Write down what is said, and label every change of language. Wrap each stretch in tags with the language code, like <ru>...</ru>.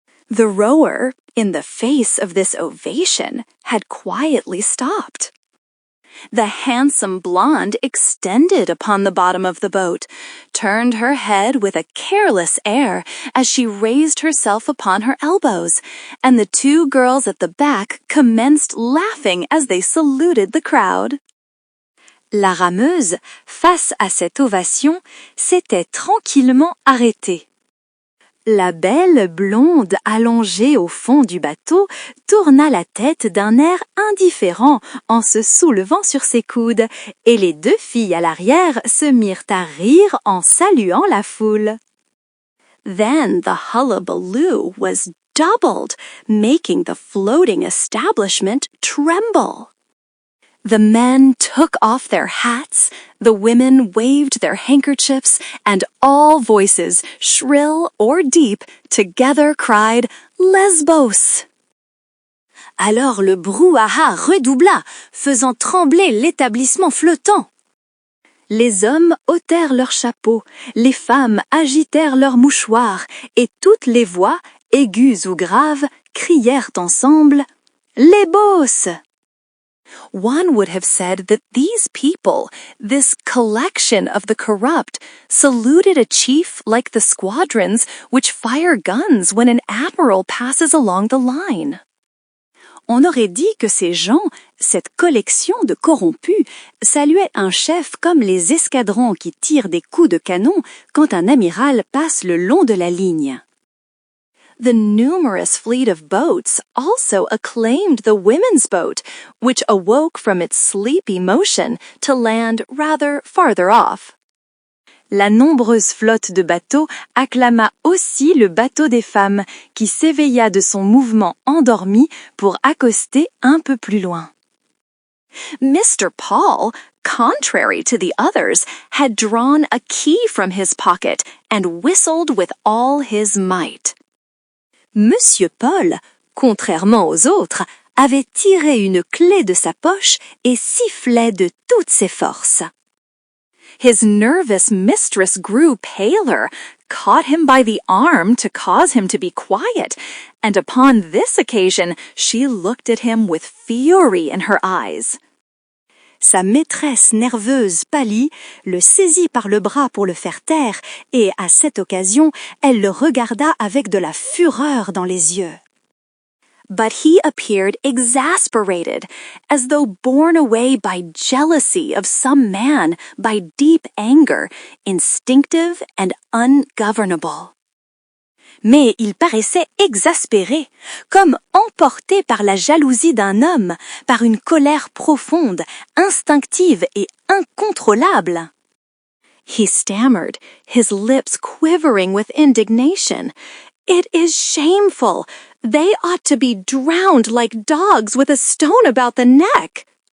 <en>The rower, in the face of this ovation, had quietly stopped. The handsome blonde extended upon the bottom of the boat, turned her head with a careless air as she raised herself upon her elbows, and the 2 girls at the back commenced laughing as they saluted the crowd.</en> <fr>La rameuse, face à cette ovation, s'était tranquillement arrêtée. La belle blonde allongée au fond du bateau tourna la tête d'un air indifférent en se soulevant sur ses coudes, et les deux filles à l'arrière se mirent à rire en saluant la foule.</fr> <en>Then the hullabaloo was doubled, making the floating establishment tremble. The men took off their hats, the women waved their handkerchiefs, and all voices, shrill or deep, together cried Lesbos.</en> <fr>Alors le brouhaha redoubla, faisant trembler l'établissement flottant. Les hommes ôtèrent leurs chapeaux, les femmes agitèrent leurs mouchoirs, et toutes les voix, aiguës ou graves, crièrent ensemble « Lesbos !»</fr> <en>One would have said that these people, this collection of the corrupt, saluted a chief like the squadrons which fire guns when an admiral passes along the line.</en> <fr>On aurait dit que ces gens, cette collection de corrompus, saluaient un chef comme les escadrons qui tirent des coups de canon quand un amiral passe le long de la ligne.</fr> <en>The numerous fleet of boats also acclaimed the women's boat, which awoke from its sleepy motion to land rather farther off.</en> <fr>La nombreuse flotte de bateaux acclama aussi le bateau des femmes, qui s'éveilla de son mouvement endormi pour accoster un peu plus loin.</fr> <en>Mr. Paul, contrary to the others, had drawn a key from his pocket and whistled with all his might.</en> <fr>Monsieur Paul, contrairement aux autres, avait tiré une clé de sa poche et sifflait de toutes ses forces.</fr> <en>His nervous mistress grew paler, caught him by the arm to cause him to be quiet, and upon this occasion she looked at him with fury in her eyes.</en> <fr>Sa maîtresse nerveuse pâlit, le saisit par le bras pour le faire taire, et à cette occasion, elle le regarda avec de la fureur dans les yeux.</fr> <en>But he appeared exasperated, as though borne away by jealousy of some man, by deep anger, instinctive and ungovernable.</en> <fr>Mais il paraissait exaspéré, comme emporté par la jalousie d'un homme, par une colère profonde, instinctive et incontrôlable.</fr> <en>He stammered, his lips quivering with indignation. It is shameful. They ought to be drowned like dogs with a stone about the neck.</en>